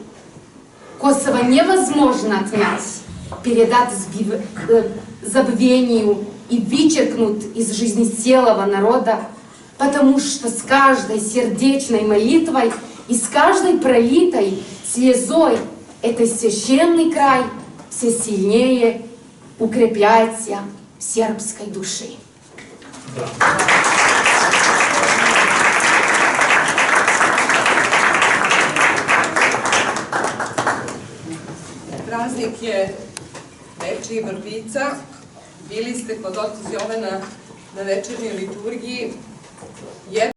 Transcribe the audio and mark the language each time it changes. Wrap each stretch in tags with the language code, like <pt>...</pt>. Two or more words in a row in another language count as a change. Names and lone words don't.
<ru>Косово невозможно отнять, передать забвению и вычеркнуть из жизни целого народа, потому что с каждой сердечной молитвой и с каждой пролитой слезой этот священный край все сильнее укрепляется в сербской душе.</ru> <sr>Praznik je Dečiji vrbica. Bili ste kod oca Jovana na večernjoj liturgiji.</sr>